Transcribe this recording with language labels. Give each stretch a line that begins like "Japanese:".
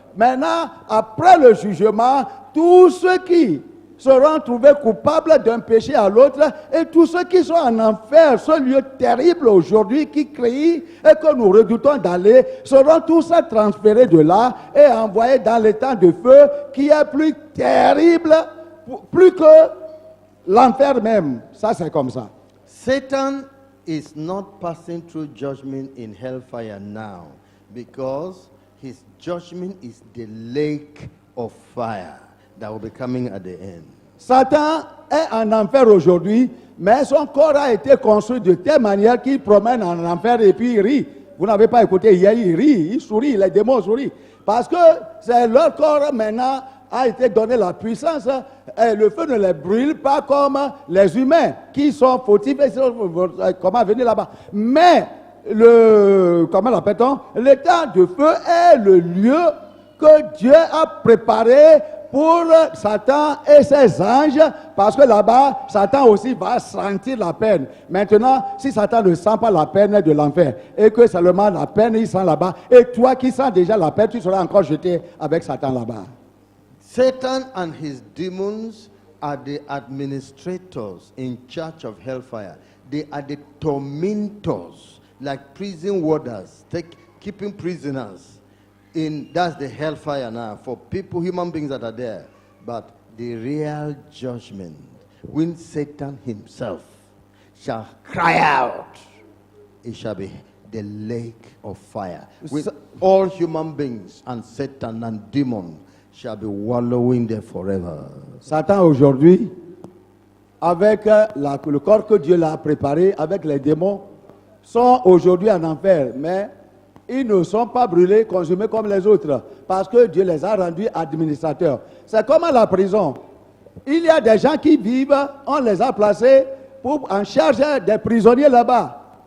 French: Maintenant, après le jugement, tous ceux qui seront trouvés coupables d'un péché à l'autre, et tous ceux qui sont en enfer, ce lieu terrible aujourd'hui qui crée et que nous redoutons d'aller, seront tous transférés de là et envoyés dans l'étang de feu qui est plus terrible, plus que l'enfer même. Ça, c'est comme ça.
English: Satan is not passing through judgment in hellfire now, because his judgment is the lake of fire that will be coming at the end.
French: Satan est en enfer aujourd'hui, mais son corps a été construit de telle manière qu'il promène en enfer et puis il rit. Vous n'avez pas écouté hier, il rit, il sourit, les démons sourient. Parce que c'est leur corps maintenant a été donné la puissance et le feu ne les brûle pas comme les humains qui sont fautifs et comment venir là-bas. Mais comment l'appelle-t-on? L'étang de feu est le lieu que Dieu a préparé pour Satan et ses anges, parce que là-bas, Satan aussi va sentir la peine. Maintenant, si Satan ne sent pas la peine de l'enfer, et que seulement la peine, il sent là-bas, et toi qui sens déjà la peine, tu seras encore jeté avec Satan là-bas.
English: Satan and his demons are the administrators in charge of hellfire. They are the tormentors, like prison warders, keeping prisoners. That's the hellfire now for people, human beings that are there. But the real judgment, when Satan himself shall cry out, it shall be the lake of fire. When all human beings and Satan and demons shall be wallowing there forever.
French: Satan aujourd'hui, avec le corps que Dieu l'a préparé, avec les démons, sont aujourd'hui en enfer, mais ils ne sont pas brûlés, consumés comme les autres, parce que Dieu les a rendus administrateurs. C'est comme à la prison. Il y a des gens qui vivent, on les a placés en charge des prisonniers là-bas.